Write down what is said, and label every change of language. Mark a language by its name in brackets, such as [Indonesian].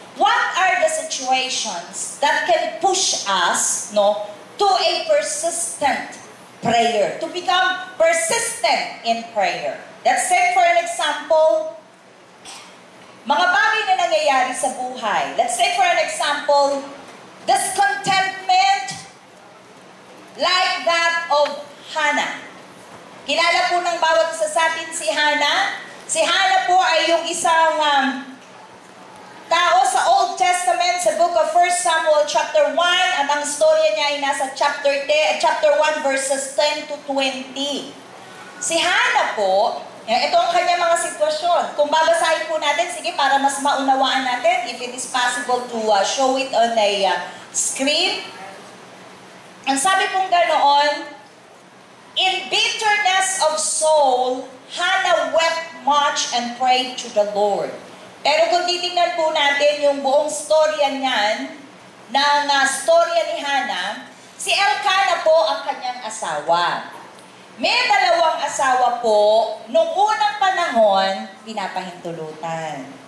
[English] What are the situations that can push us, to a persistent prayer, to become persistent in prayer? Let's take for an example, [Filipino] mga bagay na nangyayari sa buhay. [English] Let's take for an example, discontentment like that of Hannah. [Filipino] Kilala po ng bawat isa sa atin si Hannah. Si Hannah po ay yung isang tao sa Old Testament, sa book of 1 Samuel chapter 1, at ang storya niya ay nasa chapter 1 verses 10 to 20. Si Hannah po, ito ang kanyang mga sitwasyon. Kung babasahin po natin, sige, para mas maunawaan natin, [English] if it is possible to show it on a screen. [Filipino] Ang sabi pong ganoon, [English] in bitterness of soul, Hannah wept much and prayed to the Lord. [Filipino] Pero kung titingnan po natin yung buong storya niyan, ng storya ni Hannah, si Elkanah po ang kanyang asawa. May dalawang asawa po, nung unang panahon, pinapahintulutan.